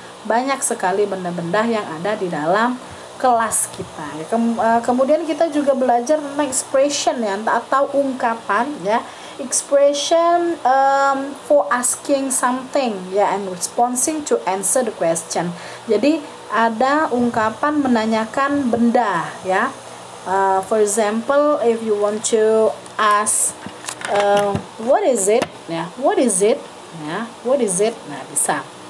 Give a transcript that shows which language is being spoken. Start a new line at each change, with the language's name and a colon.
Indonesian: Banyak sekali benda-benda yang ada di dalam kelas kita ya. Kemudian kita juga belajar tentang expression ya, atau ungkapan ya.
English: Expression for asking something ya, and responding to answer the question.
Indonesian: Jadi ada ungkapan menanyakan benda ya.
English: For example, if you want to ask what is it ya, what is it ya, what is it,
Indonesian: nah bisa.